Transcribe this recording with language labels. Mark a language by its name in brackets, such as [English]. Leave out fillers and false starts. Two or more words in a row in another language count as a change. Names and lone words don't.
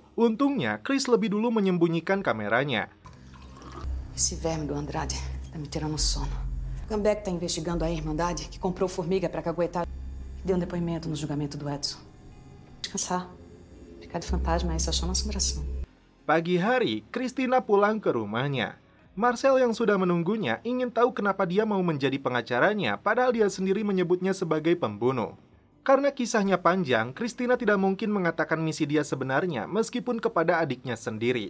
[Indonesian] Untungnya, Chris lebih dulu menyembunyikan kameranya. [Portuguese] Esse verme do Andrade tá me tirando o sono. Gambeck tá investigando a Irmandade, que comprou Formiga pra caguetar. Deu um depoimento no julgamento do Edson. Descansar. Ficar de fantasma aí só chama assombração. [Indonesian] Pagi hari, Christina pulang ke rumahnya. Marcel yang sudah menunggunya ingin tahu kenapa dia mau menjadi pengacaranya, padahal dia sendiri menyebutnya sebagai pembunuh. Karena kisahnya panjang, Christina tidak mungkin mengatakan misi dia sebenarnya meskipun kepada adiknya sendiri.